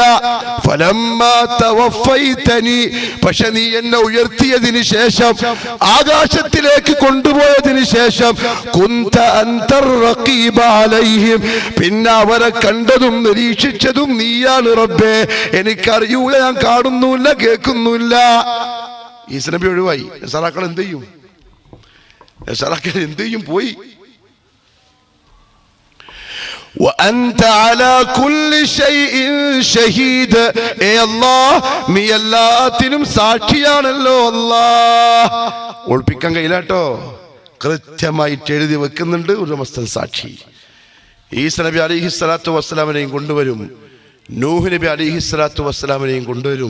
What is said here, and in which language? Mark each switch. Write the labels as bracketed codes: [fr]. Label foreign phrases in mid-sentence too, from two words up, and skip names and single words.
[ar] فلما توفيتني, [ml] പക്ഷെ നീ എന്നെ ഉയർത്തിയതിന് ശേഷം, ആകാശത്തിലേക്ക് കൊണ്ടുപോയതിന് ശേഷം, [ar] كنت أنت الرقيب عليهم, [ml] പിന്നെ അവരെ കണ്ടതും നിരീക്ഷിച്ചതും നീയാണ് റബ്ബേ. എനിക്കറിയൂല, ഞാൻ കാണുന്നുമില്ല, കേൾക്കുന്നുമില്ല. ഈസാ നബി ഒഴിവായി. നസാറാക്കൾ എന്ത് ചെയ്യും? പോയി. [ar] وأنت على كل شيء شهيد, [ml] ഏ അല്ലാഹ് നീ എല്ലാത്തിനും സാക്ഷിയാണല്ലോ അല്ലാഹ്. ഒളിപ്പിക്കാൻ കഴിയില്ലാട്ടോ, കൃത്യമായിട്ട് എഴുതി വെക്കുന്നുണ്ട് ഒരു മസ്തൻ സാക്ഷി. ഈസാ നബി [ar] عليه الصلاة والسلام [ml] കൊണ്ടുവരും, നൂഹ് നബി [ar] عليه الصلاة والسلام [ml] കൊണ്ടുവരും.